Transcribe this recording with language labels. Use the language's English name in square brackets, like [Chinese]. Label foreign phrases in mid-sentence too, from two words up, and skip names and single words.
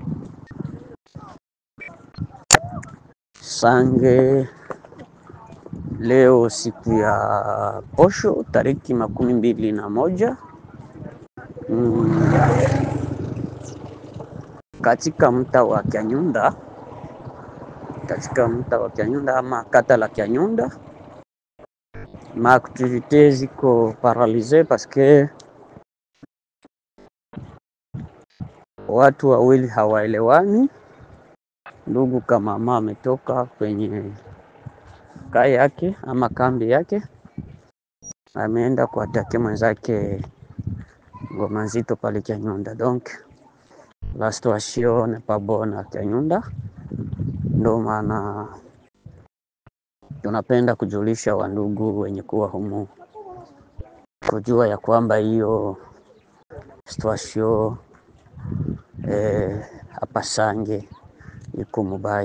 [Swahili] Sange leo siku ya posho tariki 21 katika mtaa wa Kianyunda, ama kata la Kianyunda, ma activités ziko paralysées [French] parce que [Swahili] watu wawili hawaelewani. Ndugu kama mama ametoka kwenye kai yake ama kambi yake, ameenda kuatake mwenzake ngoma nzito pale Kyanyunda. [French] Donc la situation n'est pas bonne à Kyanyunda. [Swahili] Ndio maana tunapenda kujulisha wandugu wenye kuwa humu kujua ya kwamba hiyo situation hapa Sange iko mubaya.